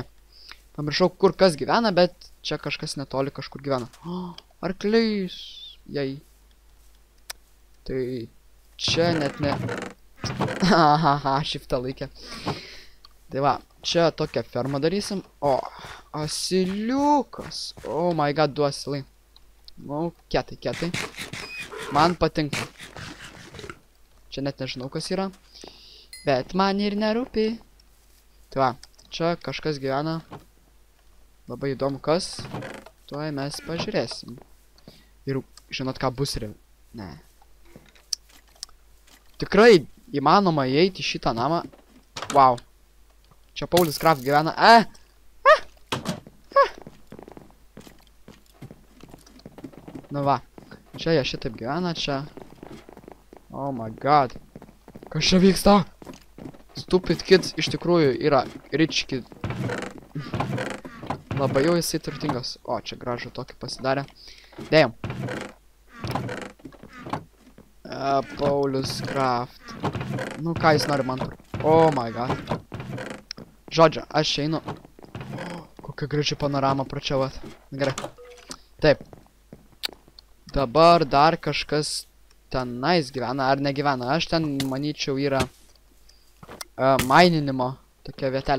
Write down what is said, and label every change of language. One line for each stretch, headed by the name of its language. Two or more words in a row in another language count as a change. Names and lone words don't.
Lithuanian: Pamiršau, kur kas gyvena, bet čia kažkas netoli kažkur gyvena. Arklys. Jai. Tai čia net ne... Shiftą laikė. Tai va, čia tokią fermą darysim. Asiliukas.
English: Oh my god, 2 asilai.
Lithuanian: Nu, kietai. Man patinka. Čia net nežinau, kas yra. Bet man ir nerūpi. Tai va, čia kažkas gyvena. Labai įdomu kas. Tuoj mes pažiūrėsim. Ir žinot ką bus real? Ne. Tikrai įmanoma įeiti į šitą namą. Wow. Čia Paulius Craft gyvena. Nu va. Čia jie šitaip gyvena, čia.
English: Oh my god.
Lithuanian: Kas čia vyksta?
English: Stupid kids
Lithuanian: iš tikrųjų yra
English: rich kid.
Lithuanian: Labai jau jisai turtingas. O, čia gražu tokį pasidarė. Damn. Paulius Craft. Nu, ką jis nori man?
English: Oh my god.
Lithuanian: Žodžiu, aš einu. Kokia graži panorama pračiavat. Gerai. Taip. Dabar dar kažkas tenais gyvena, ar negyvena. Aš ten, manyčiau, yra maininimo tokia vietelė.